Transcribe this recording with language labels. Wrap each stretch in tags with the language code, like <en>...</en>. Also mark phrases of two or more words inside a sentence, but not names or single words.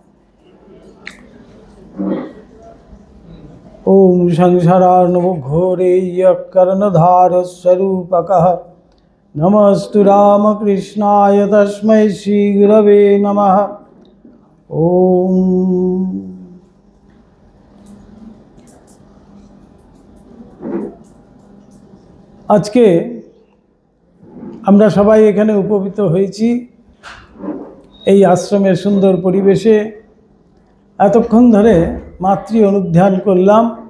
<sa>ओम संसारार्णव घोरे कर्णधार स्वरूपकः नमस्तु रामकृष्णाय तस्मै श्री गुरवे नमः।</sa> <bn>ओम আজকে আমরা সবাই এখানে উপবিত হয়েছি এই আশ্রমের সুন্দর পরিবেশে। এতক্ষণ ধরে মাতৃ অনুধ্যান করলাম।</bn>